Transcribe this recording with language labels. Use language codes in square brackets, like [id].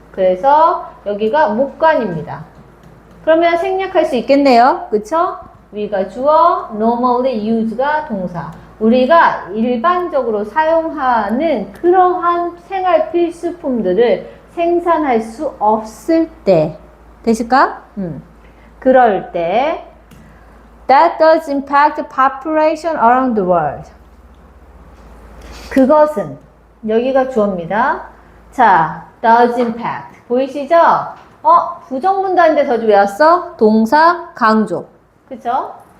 [ko] 그래서 여기가 목관입니다. 그러면 생략할 수 있겠네요. 그쵸? we가 주어, [en] normally use [ko] 가 동사. 우리가 일반적으로 사용하는 그러한 생활 필수품들을 생산할 수 없을 때. 되실까? 그럴 때 [en] that does impact population around the world. [ko] 그것은 여기가 주어입니다. 자, [en] does impact [ko] 보이시죠? 부정문단인데 더 외웠어? 동사 강조. 그쵸?